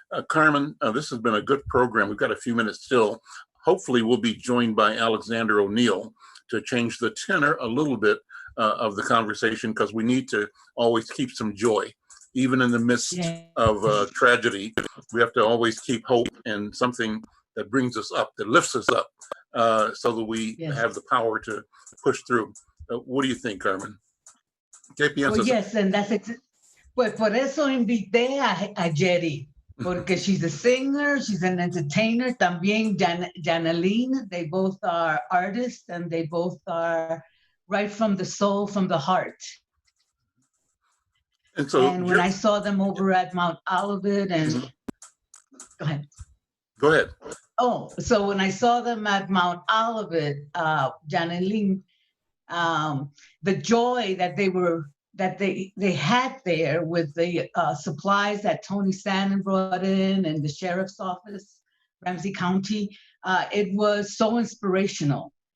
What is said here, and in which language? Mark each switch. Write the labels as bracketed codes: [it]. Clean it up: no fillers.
[en] Carmen, this has been a good program. We've got a few minutes still. Hopefully we'll be joined by Alexander O'Neill to change the tenor a little bit of the conversation, because we need to always keep some joy. Even in the midst of tragedy, we have to always keep hope and something that brings us up, that lifts us up, so that we have the power to push through. What do you think, Carmen? [es] ¿Qué piensas? [en] Oh, yes, and [es] pues por eso invité a Jerry, porque [en] she's a singer, she's an entertainer, [es] también [en] Janaline. They both are artists, and they both are right from the soul, from the heart. And when I saw them over at Mount Olivet, and go ahead. Go ahead. Oh, so when I saw them at Mount Olivet, Janaline, the joy that they had there with the supplies that Tony Sannon brought in and the sheriff's office, Ramsey County, it was so inspirational.